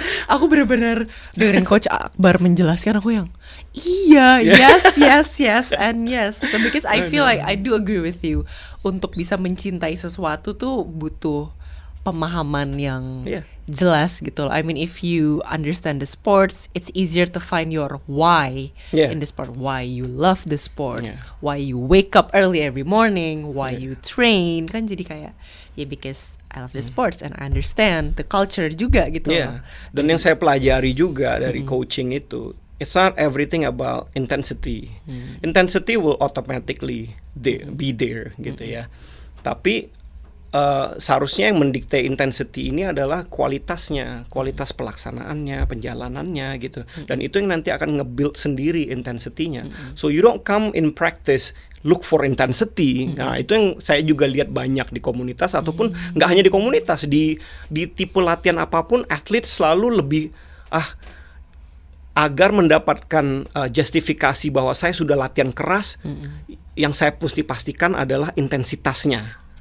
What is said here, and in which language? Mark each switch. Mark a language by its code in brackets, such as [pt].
[id] Aku benar-benar dengerin Coach Akbar menjelaskan, aku yang [en] yes and yes. Because I feel like I do agree with you. [id] Untuk bisa mencintai sesuatu tuh butuh pemahaman yang jelas gitu. [en] I mean, if you understand the sports, it's easier to find your why in the sport. Why you love the sports, why you wake up early every morning, why you train. [id] Kan jadi kayak [en] because I love the sports and I understand the culture [id] juga gitu. Dan yang saya pelajari juga dari coaching itu, [en] it's not everything about intensity. Intensity will automatically be there gitu ya. [id] Tapi seharusnya yang mendikte intensity ini adalah kualitasnya, kualitas pelaksanaannya, penjalanannya gitu. Dan itu yang nanti akan nge-build sendiri intensity-nya. [en] So you don't come in practice look for intensity. [id] Nah, itu yang saya juga lihat banyak di komunitas ataupun nggak hanya di komunitas, di tipe latihan apapun atlet selalu lebih agar mendapatkan justifikasi bahwa saya sudah latihan keras, yang saya mesti pastikan adalah intensitasnya.